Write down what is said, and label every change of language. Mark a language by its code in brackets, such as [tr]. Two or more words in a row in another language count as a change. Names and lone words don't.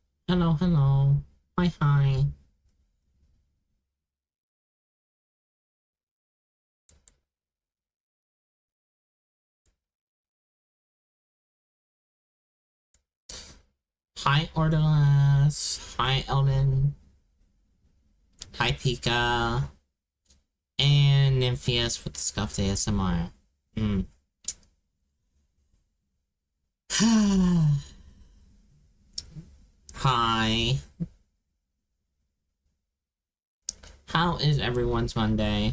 [en] Hello, hello. Hi, hi. Hi, Ordolas. Hi, Elden. Hi, Pika. And Nympheus with the Scuffed ASMR. Hmm. Hi. How is everyone's Monday?